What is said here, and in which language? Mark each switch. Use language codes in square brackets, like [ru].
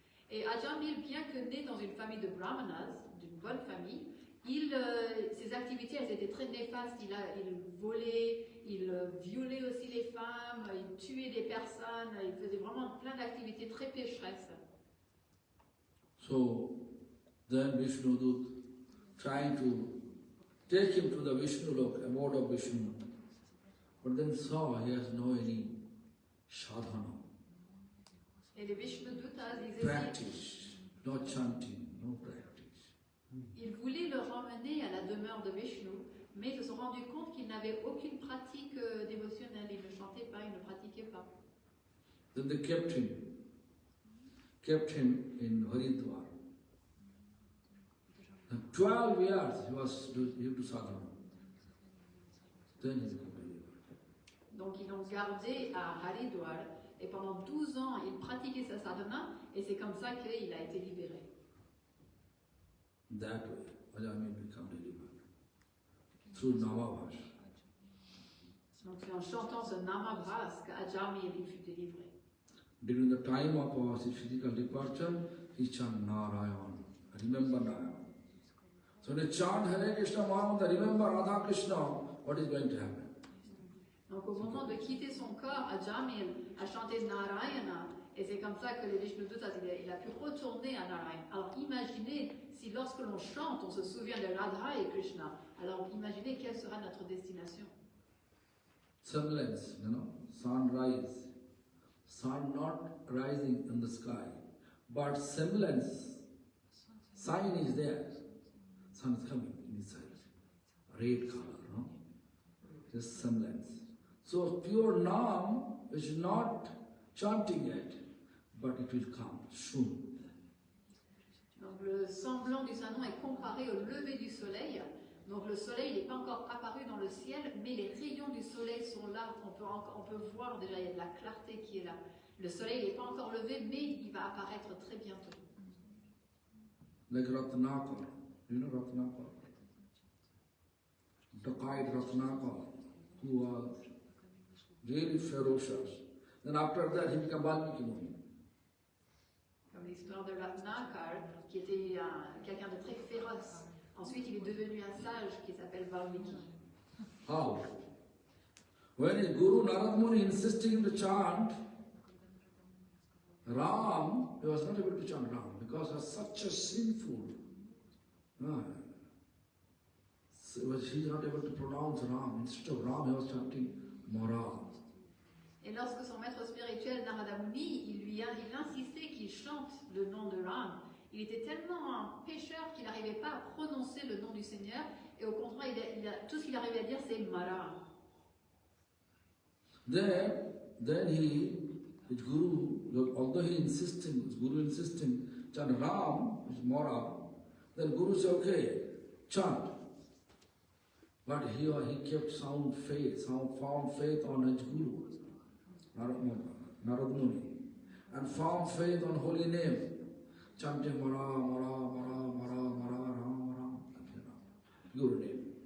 [fr] Et Ajamil, bien que né dans une famille de Brahmanas, d'une bonne famille, ses activités elles étaient très néfastes. Il volait, il violait aussi les femmes, il tuait des personnes, il faisait vraiment plein d'activités très pécheresses. [en] So then Vishnudut trying to take him to the Vishnu Lok, abode of Vishnu, but then saw he has no any sadhana. [fr] Et les Vishnudutas, [en] Practice, no chanting, no practice. [fr] Ils voulaient le ramener à la demeure de Vishnu, mais ils se sont rendus compte qu'ils n'avaient aucune pratique dévotionnelle. Ils ne chantaient pas, ils ne pratiquaient pas. [en] Then they kept him in Haridwar. And 12 years he was to sadhana. Then he became believer. [fr] Donc ils l'ont gardé à Haridwar, et pendant 12 ans, il pratiquait sa sadhana, et c'est comme ça qu'il a été libéré. [en] That way, Ajamil became delivered. Through Namabhas. [fr] Donc c'est en chantant ce Namabhas qu'Ajamil fut délivré. [en] During the time of his physical departure, he chanted Narayan. Remember Narayan. So when you chant Hare Krishna Mahamudra, remember Radha Krishna, what is going to happen? [fr] Donc au moment de quitter son corps, Ajamil a chanté Narayana, et c'est comme ça que les Vishnudutas, il a pu retourner à Narayana. Alors imaginez si lorsque l'on chante, on se souvient de Radha et Krishna, alors imaginez quelle sera notre destination. [en] Semblance, sunrise. Sun not rising in the sky, but semblance, sign is there. Sun is coming inside, red color, just semblance. So pure Nam is not chanting yet, but it will come soon. [fr] Donc le semblant du Saint-Nom est comparé au lever du soleil. Donc le soleil n'est pas encore apparu dans le ciel, mais les rayons du soleil sont là. On peut voir déjà, il y a de la clarté qui est là. Le soleil n'est pas encore levé, mais il va apparaître très bientôt. [en] Like Ratnakar, you know Ratnakar? Dacoit Ratnakar, who was really ferocious. Then after that he became Valmiki Muni. [fr] Comme l'histoire de Ratnakar, qui était quelqu'un de très féroce. Ensuite, il est devenu un sage qui s'appelle Valmiki. [en] How? When his Guru Narad Muni insisting him to chant Ram, he was not able to chant Ram because it was such a sinful. So he was not able to pronounce Ram. Instead of Ram, he was chanting Mara. [fr] Et lorsque son maître spirituel Narada Muni, il insistait qu'il chante le nom de Ram, il était tellement un pécheur qu'il n'arrivait pas à prononcer le nom du Seigneur, et au contraire, tout ce qu'il arrivait à dire, c'est Mara. [en] Then his Guru, although his Guru insisting, chant Ram, which is Mara, then Guru said, okay, chant. But he kept sound faith on his Guru, Narad Muni, and firm faith on holy name, chanting Mara, Mara, Mara, Mara, Mara, Ram, Ram, pure name.